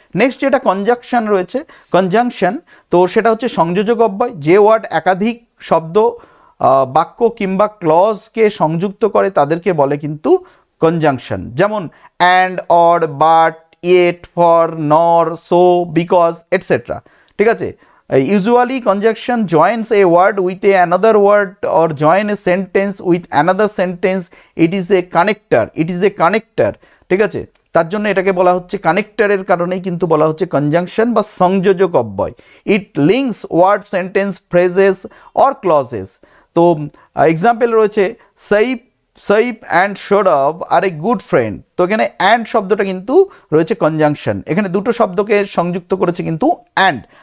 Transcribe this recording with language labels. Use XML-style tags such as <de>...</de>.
<bn>Next যেটা conjunction রয়েছে, conjunction, তো সেটা হচ্ছে সংযোজক অব্যয়। যে ওয়ার্ড একাধিক শব্দ, বাক্য কিংবা ক্লজকে সংযুক্ত করে তাদেরকে বলে কিন্তু কনজাংশন।</bn> <en>যেমন and, or, but, yet, for, nor, so, because etcetera.</en> <bn>ঠিক আছে,</bn> <en>usually conjunction joins a word with another word or join a sentence with another sentence. It is a connector,</en> <bn>ঠিক আছে, তার জন্য এটাকে বলা হচ্ছে কানেক্টরের কারণেই কিন্তু বলা হচ্ছে কনজাংশন বা সংযোজক অব্যয়।</bn> <en>It links word, sentence, phrases or clauses.</en> <bn>তো এক্সাম্পল রয়েছে</bn> <en>Saif and Sourav are a good friend.</en> <bn>তো এখানে অ্যান্ড শব্দটা কিন্তু রয়েছে কনজাংশন, এখানে দুটো শব্দকে সংযুক্ত করেছে কিন্তু অ্যান্ড।</bn>